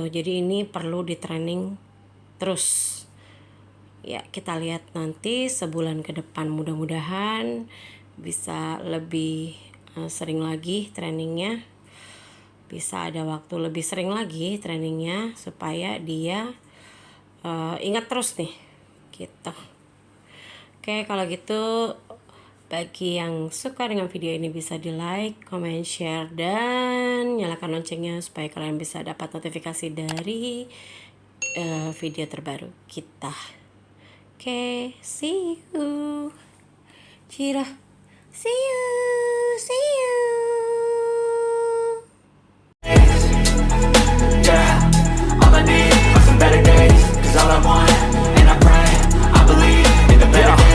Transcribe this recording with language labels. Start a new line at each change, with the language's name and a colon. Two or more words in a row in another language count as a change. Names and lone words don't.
Indonesian: Jadi ini perlu di training terus. Ya, kita lihat nanti sebulan ke depan, mudah-mudahan bisa lebih sering lagi trainingnya. bisa ada waktu lebih sering lagi trainingnya supaya dia ingat terus nih gitu. Oke, kalau gitu bagi yang suka dengan video ini bisa di
English: like, comment, share,
Indonesian: dan nyalakan loncengnya supaya kalian bisa dapat notifikasi dari video terbaru kita. Oke,
English: see you. Cira, see you, see you. Yeah, all I need are some better days. 'Cause all I want, and I pray, I believe in the better days.